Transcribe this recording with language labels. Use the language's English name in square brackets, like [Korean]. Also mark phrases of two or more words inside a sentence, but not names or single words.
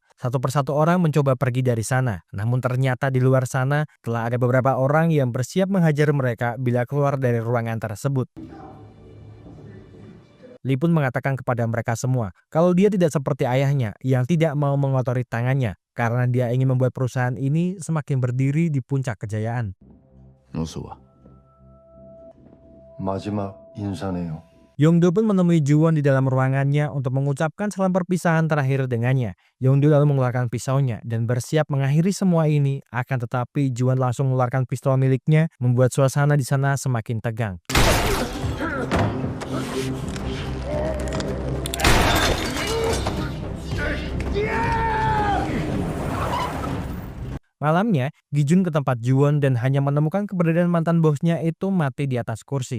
[Indonesian] Satu persatu orang mencoba pergi dari sana, namun ternyata di luar sana telah ada beberapa orang yang bersiap menghajar mereka bila keluar dari ruangan tersebut. Lee pun mengatakan kepada mereka semua kalau dia tidak seperti ayahnya yang tidak mau mengotori tangannya karena dia ingin membuat perusahaan ini semakin berdiri di puncak kejayaan. [Korean] 어서 와. 마지막 인사네요. [Indonesian] Yong-do pun menemui Ju-won di dalam ruangannya untuk mengucapkan salam perpisahan terakhir dengannya. Yong-do lalu mengeluarkan pisaunya dan bersiap mengakhiri semua ini, akan tetapi Ju-won langsung mengeluarkan pistol miliknya, membuat suasana di sana semakin tegang. Malamnya, Gi-jun ke tempat Ju-won dan hanya menemukan keberadaan mantan bosnya itu mati di atas kursi.